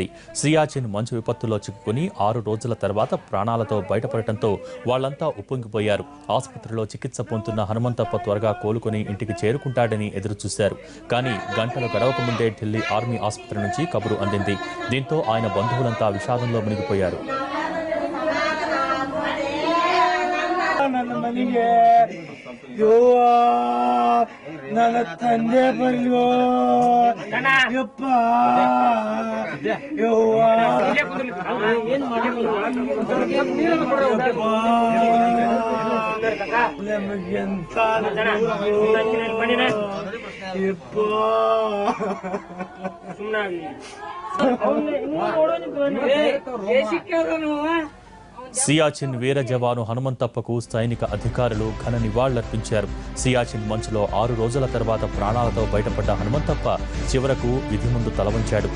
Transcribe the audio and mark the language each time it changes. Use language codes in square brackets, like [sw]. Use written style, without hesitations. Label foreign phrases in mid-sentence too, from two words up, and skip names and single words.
[te] సియాచిన్ మంచు విపత్తులో చిక్కుకుని 6 రోజుల తర్వాత ప్రాణాలతో బయటపడటంతో వాళ్లంతా ఉప్పొంగిపోయారు. ఆసుపత్రిలో చికిత్స పొందుతున్న హనుమంతప్ప త్వరగా కోలుకుని ఇంటికి చేరుకుంటాడని ఎదురుచూశారు. కానీ గంటలు గడవక ముందే ఢిల్లీ ఆర్మీ ఆసుపత్రి నుంచి కబురు అందింది. దీంతో ఆయన బంధువులంతా విషాదంలో మునిగిపోయారు. [kn] ನನ್ನ ಮನೆಗೆ ನನ್ನ ತಂದೆ ಬರ್ಲಿಯೋ ಯಪ್ಪ ನಮಗೆಂತ ಯಪ್ಪ [te] సియాచిన్ వీర జవాను హనుమంతప్పకు సైనిక అధికారులు ఘన నివాళులర్పించారు. సియాచిన్ మంచులో 6 రోజుల తర్వాత ప్రాణాలతో బయటపడ్డ హనుమంతప్ప చివరకు విధి ముందు తలవంచాడు.